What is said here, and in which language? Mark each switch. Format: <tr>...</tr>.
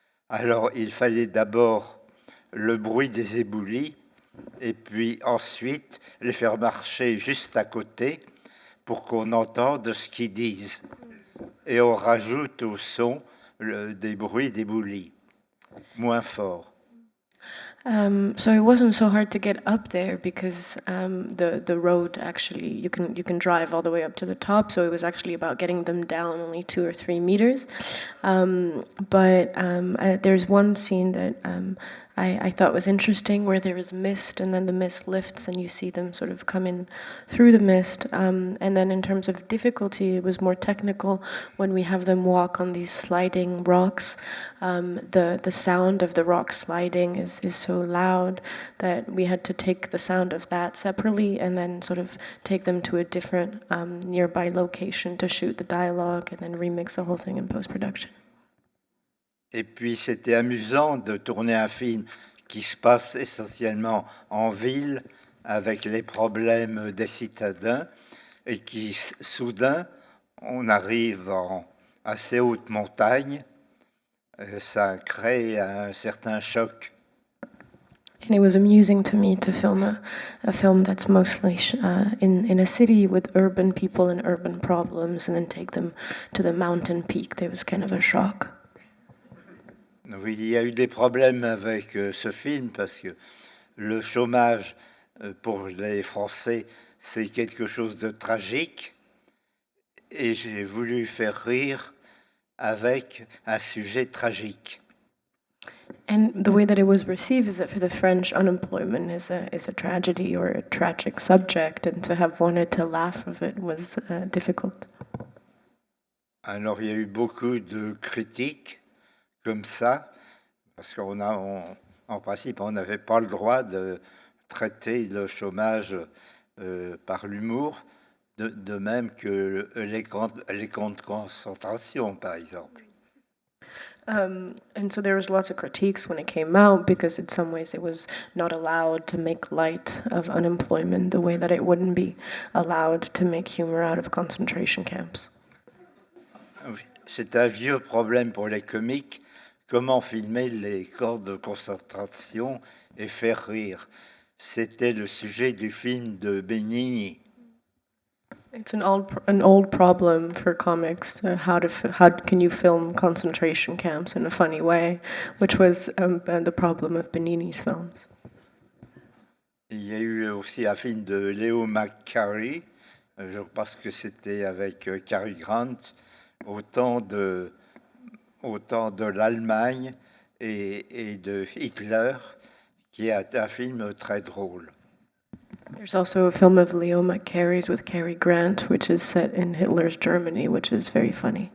<fr>Alors il fallait d'abord le bruit des éboulis et puis ensuite les faire marcher juste à côté pour qu'on entende ce qu'ils disent. Et on rajoute au son des bruits d'éboulis, moins fort.</fr> <en>So it wasn't so hard to get up there because the road actually you can drive all the way up to the top. So it was actually about getting them down only 2 or 3 meters. But there's one scene that I thought was interesting where there is mist and then the mist lifts and you see them sort of come in through the mist. And then in terms of difficulty, it was more technical when we have them walk on these sliding rocks. The sound of the rock sliding is so loud that we had to take the sound of that separately and then sort of take them to a different nearby location to shoot the dialogue and then remix the whole thing in post-production.</en> <fr>Et puis c'était amusant de tourner un film qui se passe essentiellement en ville avec les problèmes des citadins et qui soudain on arrive en assez haute montagne, ça crée un certain choc.</fr> <en>And it was amusing to me to film a film that's mostly in a city with urban people and urban problems and then take them to the mountain peak. There was kind of a shock.</en> <fr>Oui, il y a eu des problèmes avec ce film parce que le chômage pour les Français, c'est quelque chose de tragique et j'ai voulu faire rire avec un sujet tragique.</fr> <en>And the way that it was received is that for the French, unemployment is a tragedy or a tragic subject, and to have wanted to laugh of it was difficult.</en> <fr>Alors il y a eu beaucoup de critiques comme ça, Parce en principe, on n'avait pas le droit de traiter le chômage par l'humour, de même que les camps de concentration, par exemple.</fr> <en>And so there was lots of critiques when it came out because in some ways it was not allowed to make light of unemployment the way that it wouldn't be allowed to make humor out of concentration camps.</en> <fr>Oui. C'est un vieux problème pour les comiques, comment filmer les camps de concentration et faire rire. C'était le sujet du film de Benigni.</fr> <en>It's an old problem for comics. How can you film concentration camps in a funny way, which was the problem of Benigni's films.</en> <fr>Il y a eu aussi un film de Leo McCarey, je pense que c'était avec Cary Grant, au temps de l'Allemagne et de Hitler, qui est un film très drôle.</fr> <en>There's also a film of Leo McCarey's with Cary Grant, which is set in Hitler's Germany, which is very funny.</en>